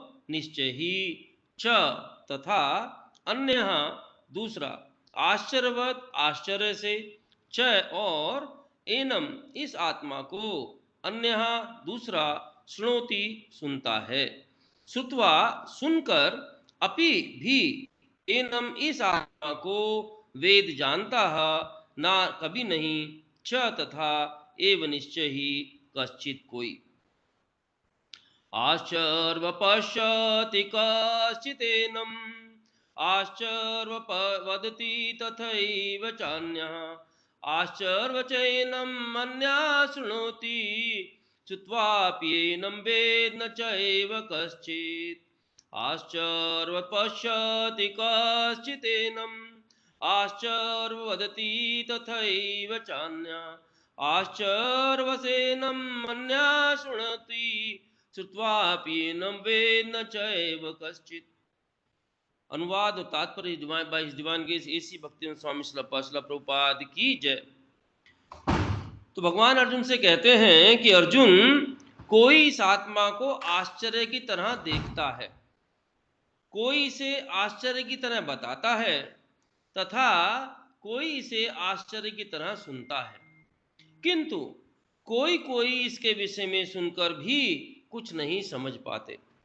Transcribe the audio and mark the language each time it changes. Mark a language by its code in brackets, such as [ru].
[hi] निश्चय ही, च तथा, अन्य दूसरा, आश्चर्यवत आश्चर्य से, च और, एनम इस आत्मा को, अन्य दूसरा, श्रोति सुनता है, श्रुत्वा सुनकर, अपि भी, एनम इस आत्मा को वेद जानता है, ना कभी नहीं, च तथा, एव निश्चय ही, कश्चित कोई। [sa] आश्चर्य पश्यति कश्चिदेनम् आश्चर्य वदति तथैव चान्यः आश्चर्यवचैनम् अन्यः शृणोति श्रुत्वाप्येनं वेद न चैव कश्चित्। आश्चर्य पश्यति कश्चिदेनम् आश्चर्य वदति तथैव चान्यः आश्चर्यवचैनम् अन्यः शृणोति श्रुत्वाप्येनं वेद न चैव कश्चित्। [hi] अनुवाद और तात्पर्य बाय डिवाइन ग्रेस एसी भक्ति स्वामी श्रील प्रभुपाद की जय। तो भगवान अर्जुन से कहते हैं कि अर्जुन, कोई इस आत्मा को आश्चर्य की तरह देखता है, कोई इसे आश्चर्य की तरह बताता है, तथा कोई इसे आश्चर्य की तरह सुनता है, किंतु कोई कोई इसके विषय में सुनकर भी कुछ नहीं समझ पाते।